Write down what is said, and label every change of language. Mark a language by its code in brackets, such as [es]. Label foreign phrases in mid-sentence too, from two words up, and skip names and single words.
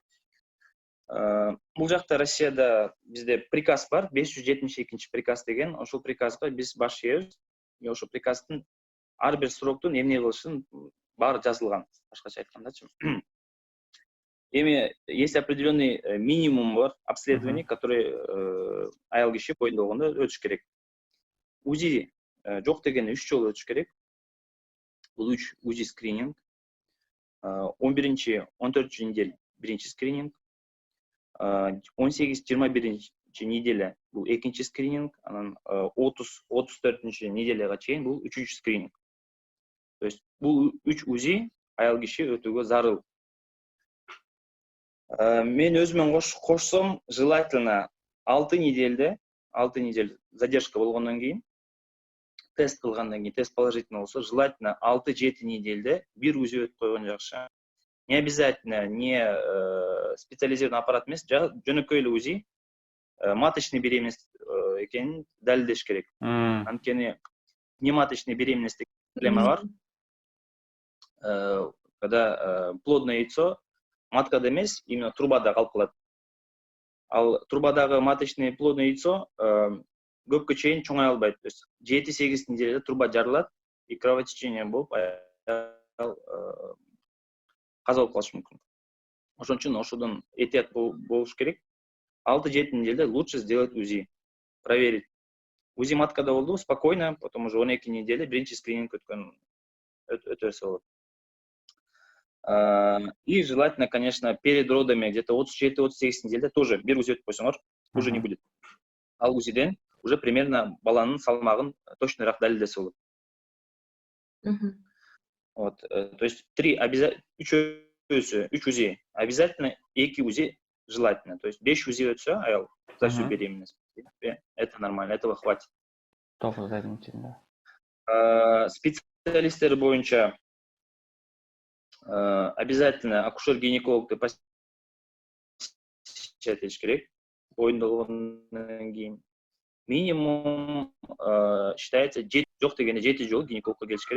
[ky] Бул жакта Россияда бизде приказ бар, 572 приказ деген. Ошол приказга биз баш ийебиз. Ошол приказдын ар бир сроктун эмне кылышын баары жазылган, башкача айткандачы. Эми [ru] есть определенный минимум [ky] бар [ru] обследований, который [ky] аял киши боюнда болгондо өтүш керек. УЗИ жок дегенде 3 жолу өтүш керек. Бул 3 УЗИ скрининг. 11-14 неделя биринчи скрининг. 18-21 неделя бул экинчи скрининг, анан 30-34 неделяга чейин бул үчүнчү скрининг. [ru] То есть [ky] бул 3 УЗИ аял киши өтүүгө зарыл. Мен өзүмөн кошсом, [ru] желательно 6 недель задержка [ky] болгондон кийин, тест кылгандан кийин, [ru] тест положительный [ky] болсо, желательно 6-7 недельде бир УЗИ өтүп койгон жакшы. [ru] Не обязательно, не специализированный аппарат [ky] эмес, жөнөкөй эле УЗИ [ru] маточный беременность [ky] экенин далилдеш керек. Анткени [ru] нематочный беременность [ky] проблема бар. [ru] Когда плодное яйцо [ky] маткада эмес, именно трубада калып калат. Ал трубадагы [ru] маточный плодное яйцо [ky] көпкө чейин чоңая албайт. [ru] То есть [ky] 7-8 неделяда труба жарылат [ru] и кровотечение [ky] болуп каза болуп калышы мүмкүн. Ошон үчүн ошодон этият болуш керек. [ru] 6-7 неделде лучше сделать УЗИ, проверить. [ky] УЗИ маткада болду, [ru] спокойно, потом уже 12 неделе [ky] биринчи скрининг өтөсө болот. [ru] И желательно, конечно, перед родами, где-то 37-38 неделде тоже [ky] бир УЗИ өтүп койсоңор, [ru] уже не будет. [ky] Ал УЗИден [ru] уже примерно [ky] баланын салмагын точныйраак далилдесе болот. [ru] Вот, то есть 3 УЗИ обязательно, 2 УЗИ желательно. То есть [ky] 5 УЗИ өтсө аял [ru] за всю беременность. Это нормально, этого хватит. [ky] Специалисттер боюнча обязательно акушер-гинекологду посещать этиш керек. Боюнда болгондон кийин [ru] минимум считается [ky] жок дегенде 7 жолу гинекологко келиш керек.